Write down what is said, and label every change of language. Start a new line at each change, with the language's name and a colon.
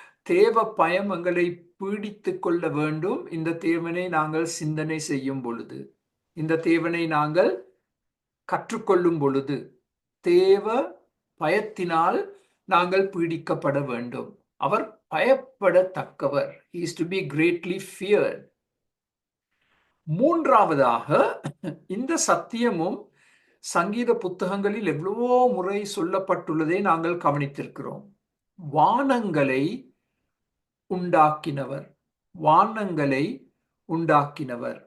Tamil: தேவ பயம் எங்களை பீடித்து கொள்ள வேண்டும். இந்த தேவனை நாங்கள் சிந்தனை செய்யும் பொழுது, இந்த தேவனை நாங்கள் கற்றுக்கொள்ளும் பொழுது, தேவ பயத்தினால் நாங்கள் பீடிக்கப்பட வேண்டும். அவர் பயப்படத்தக்கவர்.
English: He is to be greatly feared.
Tamil: 3ஆவதாக, இந்த சத்தியமும் சங்கீத புத்தகங்களில் எவ்வளவோ முறை சொல்லப்பட்டுள்ளதை நாங்கள் கவனித்திருக்கிறோம். வானங்களை உண்டாக்கினவர், வானங்களை உண்டாக்கினவர்.